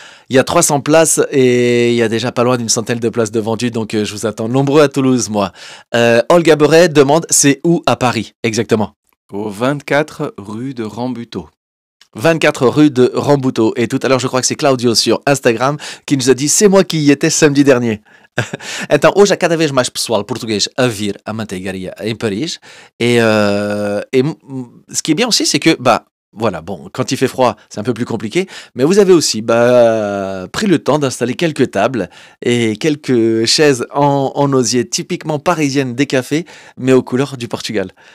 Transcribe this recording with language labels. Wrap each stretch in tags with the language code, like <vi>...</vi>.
<fr>Il y a 300 places et il y a déjà pas loin d'une centaine de places de vendues, donc je vous attends nombreux à Toulouse, moi. Olga Beret demande, c'est où à Paris exactement? Au 24 rue de Rambuteau. 24 rue de Rambuteau. Et tout à l'heure, je crois que c'est Claudio sur Instagram qui nous a dit c'est moi qui y étais samedi dernier.</fr> <pt>Então, hoje há cada vez mais pessoal português a vir à Manteigaria em Paris.</pt> <fr>Et ce qui est bien aussi, c'est que, voilà, bon, quand il fait froid, c'est un peu plus compliqué, mais vous avez aussi pris le temps d'installer quelques tables et quelques chaises en osier typiquement parisiennes des cafés, mais aux couleurs du Portugal.</fr>